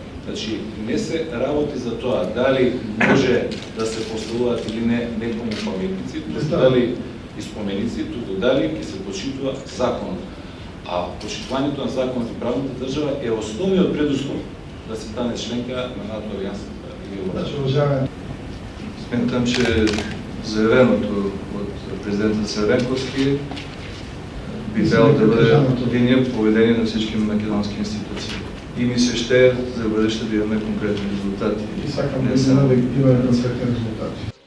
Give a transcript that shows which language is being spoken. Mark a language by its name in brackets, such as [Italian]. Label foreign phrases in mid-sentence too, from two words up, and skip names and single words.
[Macedonian] Значи, не се работи за тоа дали може да се поставуваат или не некому паметници, дали и споменици, туку дали ќе се почитува закон. А почитувањето на законот и правната држава е основниот предуслов да се стане членка на НАТО алијансата. [Bulgarian] Смятам, че заявеното от президента Цървенковски би трябвало да бъде линия по поведение на всички македонски институции. И ми се ще за бъдеще да имаме конкретни резултати. [Macedonian] И сакам да имаме конкретни резултати.